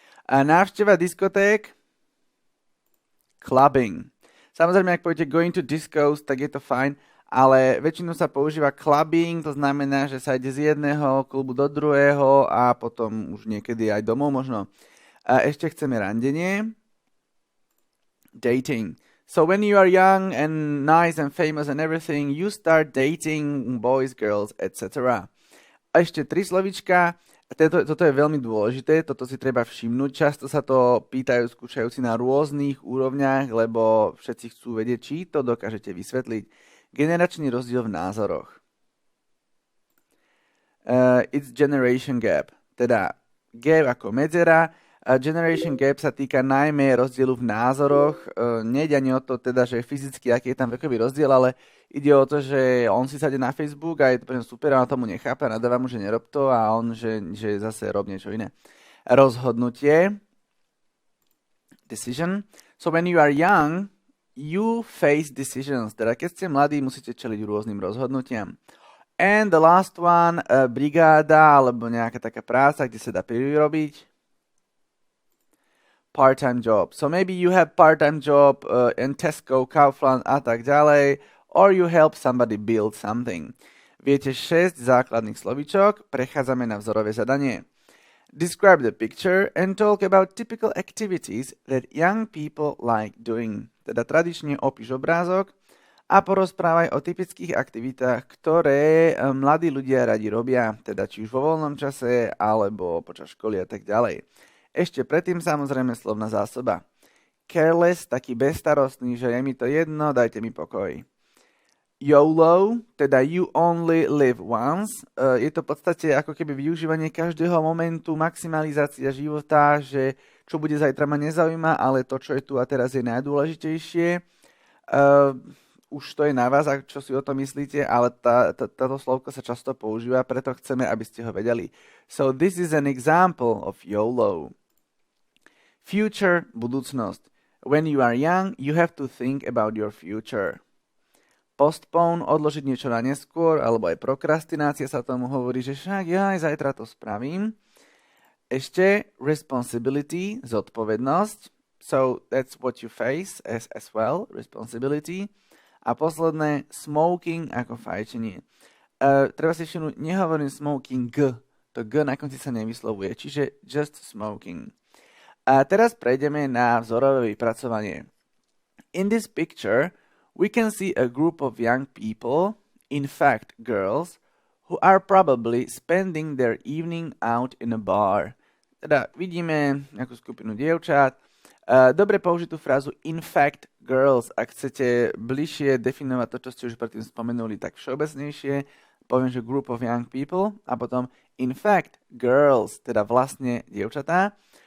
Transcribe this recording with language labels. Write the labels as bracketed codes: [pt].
[sk] Návšteva diskoték, clubbing. Samozrejme, ak poviete [en] going to discos, [sk] tak je to fajn, ale väčšinou sa používa clubbing, to znamená, že sa ide z jedného klubu do druhého a potom už niekedy aj domov možno. Ešte chceme randenie. Dating. [en] So when you are young and nice and famous and everything, you start dating boys, girls, etc. [sk] A ešte 3 slovíčka. Toto je veľmi dôležité, toto si treba všimnúť. Často sa to pýtajú skúšajúci na rôznych úrovniach, lebo všetci chcú vedieť, či to dokážete vysvetliť. Generačný rozdiel v názoroch. [en] It's generation gap, [sk] teda [en] gap [sk] ako medzera. Generation gap sa týka najmä rozdielu v názoroch. Nejde ani o to, teda, že fyzicky, aký je tam vekový rozdiel, ale ide o to, že on si sadne na Facebook a je to pre ňa super a on tomu nechápe a nadáva mu, že nerob to a on, že zase rob niečo iné. Rozhodnutie. Decision. [en] So when you are young, you face decisions. [sk] Teda keď ste mladí, musíte čeliť rôznym rozhodnutiam. [en] And the last one, [sk] brigáda alebo nejaká taká práca, kde sa dá prirobiť. [en] Part-time job. So maybe you have part-time job in Tesco, Kaufland [sk] a tak ďalej, [en] or you help somebody build something. [sk] Viete 6 základných slovíčok, prechádzame na vzorové zadanie. [en] Describe the picture and talk about typical activities that young people like doing. [sk] Teda tradične opíš obrázok a porozprávaj o typických aktivitách, ktoré mladí ľudia radi robia, teda či už vo voľnom čase alebo počas školy a tak ďalej. Ešte predtým samozrejme slovná zásoba. Careless, taký bezstarostný, že je mi to jedno, dajte mi pokoj. [en] YOLO, [sk] teda [en] you only live once. [sk] Je to v podstate ako keby využívanie každého momentu, maximalizácia života, že čo bude zajtra ma nezaujíma, ale to, čo je tu a teraz je najdôležitejšie. Už to je na vás, čo si o tom myslíte, ale táto slovko sa často používa, preto chceme, aby ste ho vedeli. [en] So this is an example of YOLO. Future, [sk] budúcnosť. [en] When you are young, you have to think about your future. [sk] Postpone, odložiť niečo na neskôr, alebo aj prokrastinácia sa tomu hovorí, že však ja aj zajtra to spravím. Ešte responsibility, zodpovednosť. [en] So that's what you face as well, responsibility. [sk] A posledné, smoking ako fajčenie. Treba si všimnúť, nehovorím smoking, to G na konci sa nevyslovuje, čiže [en] just smoking. [sk] A teraz prejdeme na vzorové vypracovanie. [en] In this picture, we can see a group of young people, in fact girls, who are probably spending their evening out in a bar. [sk] Teda vidíme nejakú skupinu dievčat. Dobre použitú frázu [en] in fact girls, [sk] ak chcete bližšie definovať to, čo ste už predtým spomenuli, tak všeobecnejšie, poviem, že [en] group of young people [sk] a potom [en] in fact girls, [sk] teda vlastne dievčatá.